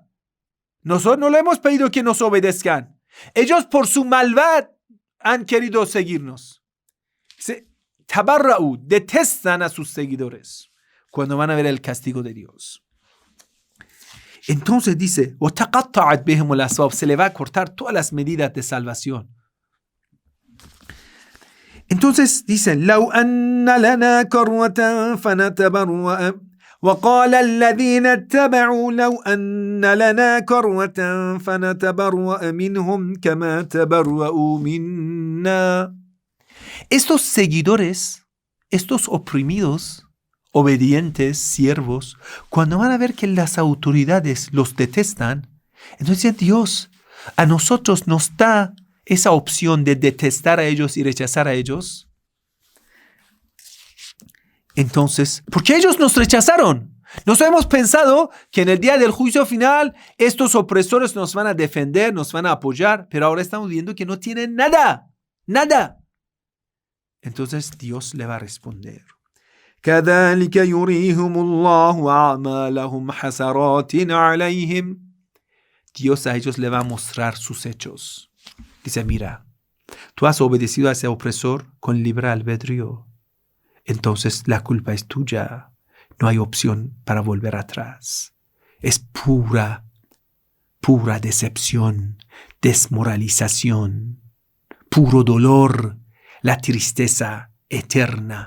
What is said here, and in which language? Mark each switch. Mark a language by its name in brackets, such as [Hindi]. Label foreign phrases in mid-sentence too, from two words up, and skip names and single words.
[Spanish] Nosotros no le hemos pedido que nos obedezcan. Ellos por su maldad han querido seguirnos. Tabarra'u, detestan a sus seguidores cuando van a ver el castigo de Dios. Entonces dice, [Arabic] وَتَقَطَّعَتْ بِهِمُ الْأَسْبَابُ, [Spanish] se le va a cortar todas las medidas de salvación. Entonces dicen, [Arabic] لَوْ أَنَّ لَنَا كَرَّةً فَنَتَبَرَّأَ وَقَالَ الَّذِينَ اتَّبَعُوا لَوْ أَنَّ لَنَا كَرَّةً فَنَتَبَرَّأَ مِنْهُمْ كَمَا تَبَرَّؤُوا مِنَّا. [Spanish] Estos seguidores, estos oprimidos, obedientes, siervos, cuando van a ver que las autoridades los detestan, entonces Dios a nosotros nos da esa opción de detestar a ellos y rechazar a ellos. Entonces, porque ellos nos rechazaron. Nos hemos pensado que en el día del juicio final estos opresores nos van a defender, nos van a apoyar, pero ahora estamos viendo que no tienen nada, nada. Entonces Dios le va a responder. [Arabic] كَذَلِكَ يُرِيهُمُ اللَّهُ أَعْمَالَهُمْ حَسَرَاتٍ عَلَيْهِمْ. [Spanish] Dios a ellos le va a mostrar sus hechos. Dice, mira, tú has obedecido a ese opresor con libre albedrío. Entonces la culpa es tuya. No hay opción para volver atrás. Es pura decepción, desmoralización, puro dolor, la tristeza eterna.